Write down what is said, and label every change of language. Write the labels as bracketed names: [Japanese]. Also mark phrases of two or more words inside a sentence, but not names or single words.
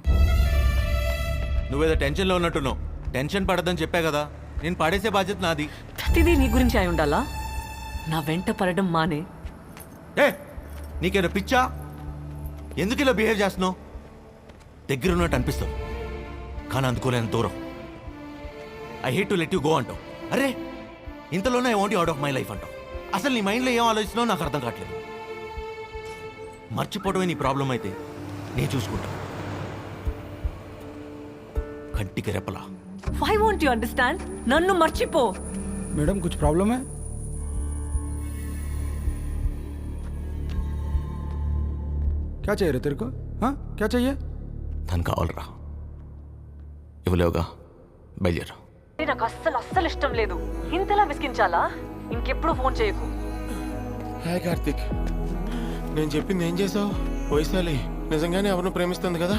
[Telugu] నువ్వేదో టెన్షన్లో ఉన్నట్టున్నావు. టెన్షన్ పడద్దని చెప్పా కదా. నేను పడేసే బాధ్యత నాది. ప్రతిదీ నీ గురించి అయి ఉండాలా? నా వెంట పడడం మానే. ఏ నీకేదో పిచ్చా? ఎందుకు ఇలా బిహేవ్ చేస్తున్నావు? దగ్గర ఉన్నట్టు అనిపిస్తావు కానీ అందుకోలేని దూరం. [English] I hate to let you go [Telugu] అంటావు. అరే ఇంతలోనే [English] I want you out of my life [Telugu] అంటావు. అసలు నీ మైండ్లో ఏం ఆలోచిస్తున్నావు నాకు అర్థం కావట్లేదు. మర్చిపోవడమే నీ ప్రాబ్లం అయితే నేను చూసుకుంటా. కంటికి రెప్పలా. [English] Why won't you understand? [Telugu] నన్ను మర్చిపో. [Hindi] మేడం కుछ प्रॉब्लम है? क्या चाहिए रे तेरे को? हाँ क्या चाहिए? [Telugu] తను కావాలరా. ఇవ్వలేవుగా, బయలుదేరా. నాకు అస్సలు ఇష్టం లేదు. ఇంతలా విసిగించాలా? ఇంకెప్పుడు ఫోన్ చేయకు. హాయ్ కార్తిక్, నేను చెప్పింది ఏం చేసావు? వైశాలి నిజంగానే ఎవరిని ప్రేమిస్తుంది కదా?